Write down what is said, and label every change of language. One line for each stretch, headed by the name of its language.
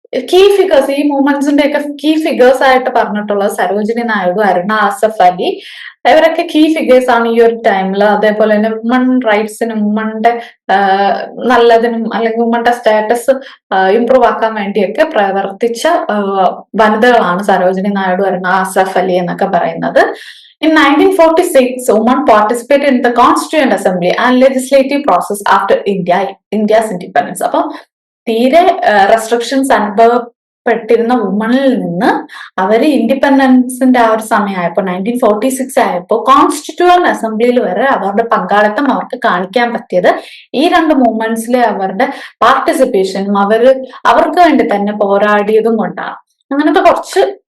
Malayalam: Key figures, ഈ മൂവ്മെന്റ്സിന്റെ ഒക്കെ key figures ആയിട്ട് പറഞ്ഞിട്ടുള്ളത് സരോജിനി നായിഡു, അരുണ ആസഫ് അലി, ഇവരൊക്കെ കീ ഫിഗേഴ്സ് ആണ് ഈ ഒരു ടൈമിൽ. അതേപോലെ തന്നെ വുമൺ റൈറ്റ്സിനും വുമന്റെ നല്ലതിനും അല്ലെങ്കിൽ വുമന്റെ സ്റ്റാറ്റസ് ഇംപ്രൂവ് ആക്കാൻ വേണ്ടിയൊക്കെ പ്രവർത്തിച്ച വനിതകളാണ് സരോജിനി നായിഡു, അരുണ ആസഫ് അലി എന്നൊക്കെ പറയുന്നത്.
English: In 1946, women participated in the Constituent Assembly and legislative process after India's independence.
Malayalam: അപ്പൊ തീരെ റെസ്ട്രിക്ഷൻസ് അനുഭവപ്പെട്ടിരുന്ന വുമണിൽ നിന്ന് അവര് ഇൻഡിപെൻഡൻസിന്റെ ആ ഒരു സമയമായപ്പോ 1946 ആയപ്പോ കോൺസ്റ്റിറ്റ്യൂവന്റ് അസംബ്ലിയിൽ വരെ അവരുടെ പങ്കാളിത്തം അവർക്ക് കാണിക്കാൻ പറ്റിയത് ഈ രണ്ട് മൂവ്മെന്റ്സിലെ അവരുടെ പാർട്ടിസിപ്പേഷനും അവർക്ക് വേണ്ടി തന്നെ പോരാടിയതും കൊണ്ടാണ്. അങ്ങനത്തെ കുറച്ച്